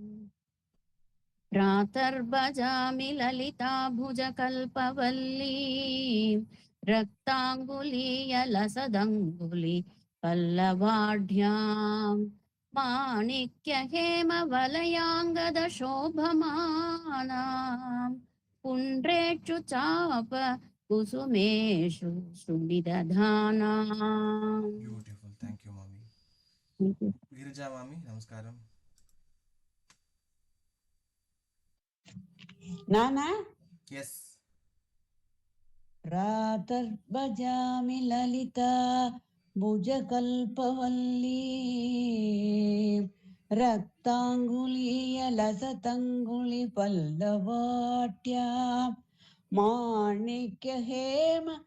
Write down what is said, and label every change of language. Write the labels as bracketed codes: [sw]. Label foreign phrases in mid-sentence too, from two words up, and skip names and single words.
[sa] प्रातर्भजामि ललिता भुजकल्पवल्ली रक्ताङ्गुलीयलसदङ्गुलि पल्लवाढ्यां माणिक्य हेम वलयाङ्गद शोभमानां पुण्ड्रेषु चाप कुसुमेषु श्रुणिदधानाम्. [en] Beautiful, thank you [ta] மாமி. கிரிஜா மாமி நமஸ்காரம். நானா? எஸ். [sa] प्रातर्भजामि ललिता भुजकल्पवल्ली रक्ताङ्गुलीयलसतङ्गुलिपल्लवाट्या माणिक्यहेम